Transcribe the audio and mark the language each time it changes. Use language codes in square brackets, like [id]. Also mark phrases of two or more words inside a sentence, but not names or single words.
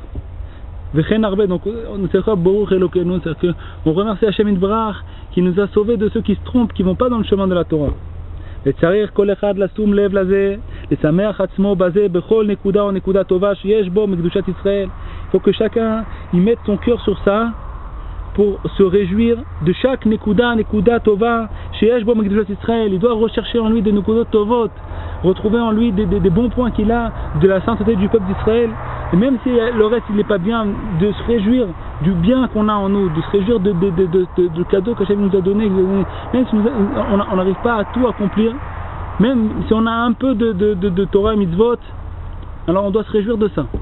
[fr] Donc on remercie [he] השם יתברך [fr] qui nous a sauvés de ceux qui se trompent, qui ne vont pas dans le chemin de la Torah. Il faut que chacun y mette son cœur sur ça, pour se réjouir de chaque [he] נקודה טובה שיש בו מקדושת ישראל. [fr] Il doit rechercher en lui des [he] נקודות טובות, [fr] retrouver en lui des bons points qu'il a de la sainteté du peuple d'Israël. Et même si le reste il n'est pas bien, de se réjouir du bien qu'on a en nous, de se réjouir de cadeaux qu'Hachem nous a donné, même si on n'arrive pas à tout accomplir, même si on a un peu de Torah et mitzvot, alors on doit se réjouir de ça.